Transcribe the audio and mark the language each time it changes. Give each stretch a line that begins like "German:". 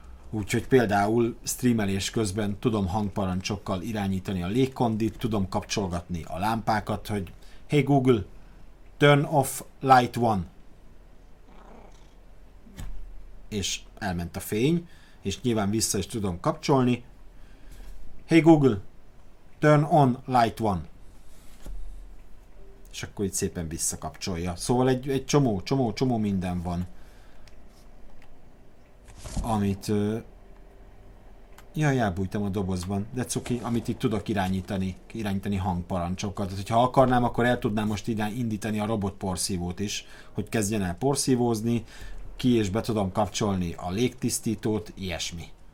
Hungarian: Úgyhogy például streamelés közben tudom hangparancsokkal irányítani a légkondit, tudom kapcsolgatni a lámpákat, hogy
English: hey Google, turn off light one.
Hungarian: És elment a fény, és nyilván vissza is tudom kapcsolni.
English: Hey Google, turn on light one.
Hungarian: És akkor itt szépen visszakapcsolja. Szóval egy csomó minden van. Amit... Jaj, elbújtam a dobozban. De cuki, amit itt tudok irányítani hangparancsokat. Tehát, hogyha akarnám, akkor el tudnám most indítani a robot porszívót is, hogy kezdjen el porszívózni, ki és be tudom kapcsolni a légtisztítót, ilyesmi.